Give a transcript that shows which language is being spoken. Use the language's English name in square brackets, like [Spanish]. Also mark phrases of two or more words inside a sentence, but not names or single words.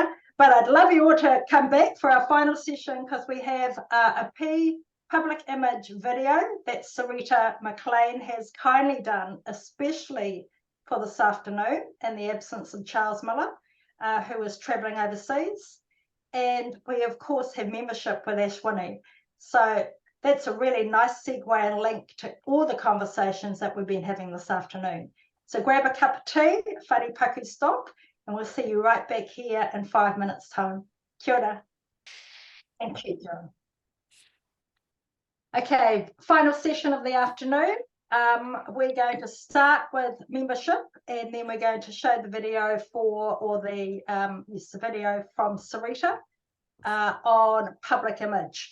[English] But I'd love you all to come back for our final session, because we have a public image video that Sarita McLean has kindly done, especially for this afternoon in the absence of Charles Miller, who is travelling overseas. And we, of course, have membership with Ashwini. So that's a really nice segue and link to all the conversations that we've been having this afternoon. So grab a cup of tea, [Māori] whare paku [English] stop, and we'll see you right back here in 5 minutes' time. [Māori] Kia ora. [English] Thank you, John. Okay, final session of the afternoon. We're going to start with membership, and then we're going to show the video the video from Sarita on public image.